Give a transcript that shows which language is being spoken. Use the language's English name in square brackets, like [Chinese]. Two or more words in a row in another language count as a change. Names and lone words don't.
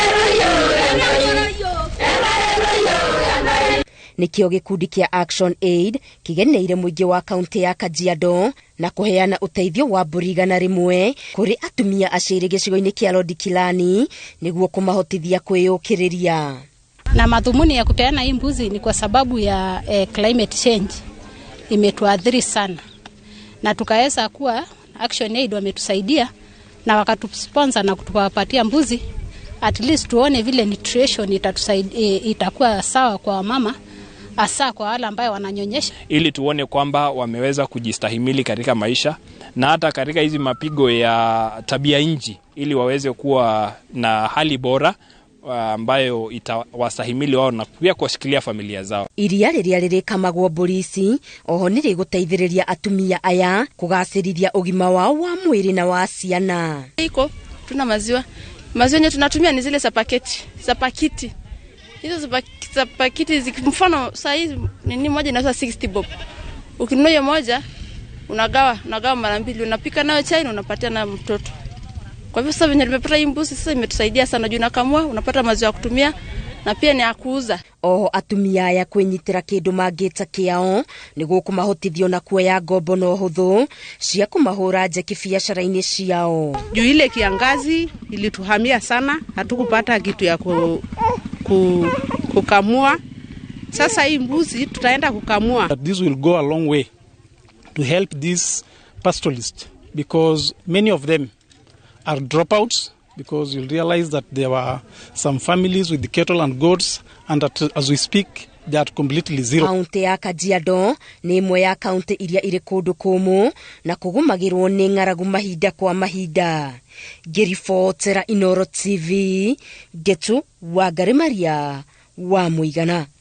[Kikuyu] Nikio gikundi kia Action Aid kigeneire mũingĩ wa kaunti ya Kajiado na kũheana ũteithio wa mbũri 100 kũrĩ atumia aciairĩ gĩcigo-inĩ kia Lodikilani nĩguo kũmahotithia kwĩyũkĩrĩria. [Swahili] Na madhumuni ya kupeana hii mbuzi ni kwa sababu ya [English] climate change [Swahili] imetuathiri sana, na tukaweza kuwa Action Aid wametusaidia na wakatusponsor na kutupatia mbuzi, [English] at least [Swahili] tuone vile nutrition itakuwa sawa kwa mama, hasa kwa wale ambao wananyonyesha, ili tuone kwamba wameweza kujistahimili katika maisha na hata katika hizi mapigo ya tabia nchi, ili waweze kuwa na hali bora ambayo itawastahimili wao na pia kushikilia familia zao. [Kikuyu] Iria rĩrĩa rĩrĩkamagwo mbũri ici oho nĩ rĩgũteithĩrĩria atumia aya kũgacĩrithia ũgima wao wa mwĩrĩ na wa ciana. [Swahili] Iko tuna maziwa yenye tunatumia ni zile za pakiti. Hizo za pakiti mfano saa hizi nini moja inauzwa 60 bob. Ukinunua hiyo moja unagawa mara mbili, unapika nayo chai na unapatia na mtoto. Kwa hivyo sasa venye nimepata hii mbuzi sasa imetusaidia sana, juu nakamua unapata maziwa ya kutumia na pia ni ya kuuza. Oho atumia aya kwĩnyitĩra kĩndũ mangĩta kĩao nĩguo kũmahotithio na kuoya ngombo na ũhũthũ cia kũmahũra njeki biacara-inĩ ciao. Juu ile kiangazi ilituhamia sana, hatukupata kitu ya kukamua. Sasa hii mbuzi tutaenda kukamua. [English] This will go a long way to help these pastoralists, because many of them are dropouts, because you'll realize that there were some families with the cattle and goats, and that as we speak they are completely zero. [Kikuyu] Kaunti ya Kajiado nĩ imwe ya kaunti iria irĩ kũndũ kũmũ na kũgũmagĩrwo nĩ ng'aragu mahinda kwa mahinda. Ngĩribotera Inooro TV, Getu Wangari Maria wa Mũigana.